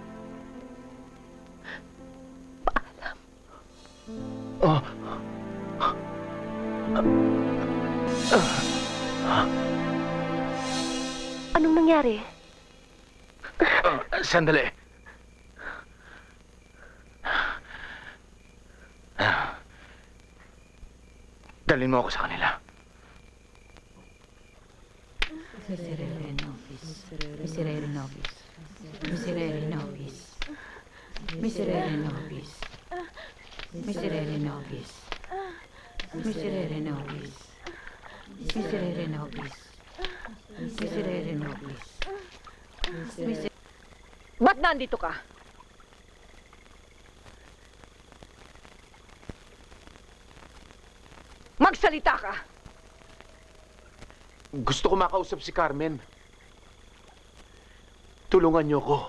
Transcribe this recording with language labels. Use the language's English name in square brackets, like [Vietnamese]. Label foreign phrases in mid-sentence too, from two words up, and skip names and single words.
[Filipino] Paalam. Anong nangyari? Sandali. Dalhin mo ako sa kanila. [Latin] Miserere nobis. Miserere nobis. Miserere nobis. Miserere nobis. Miserere nobis. Miserere nobis. Miserere nobis. Miserere nobis. [Filipino] Ba't nandito ka? Magsalita ka! Gusto ko makausap si Carmen. Tulungan niyo ko.